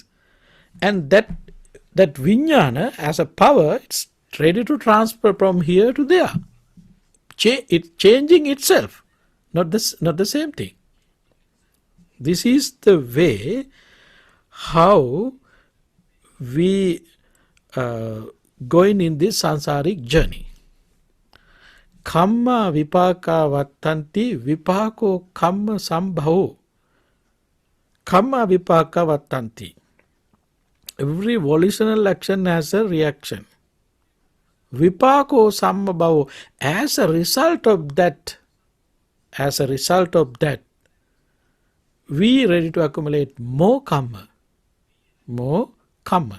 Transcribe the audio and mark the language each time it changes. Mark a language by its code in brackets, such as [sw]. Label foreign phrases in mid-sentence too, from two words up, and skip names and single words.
[en] And that Vijnana as a power, it's ready to transfer from here to there. It's changing itself, not the same thing. This is the way how we going in this sansaric journey. [pi] Kamma vipaka vattanti vipako kamma sambhavo. Kamma vipaka vattanti. [en] Every volitional action has a reaction. [pi] Vipako sambhavo. [en] As a result of that, we ready to accumulate more karma. More karma.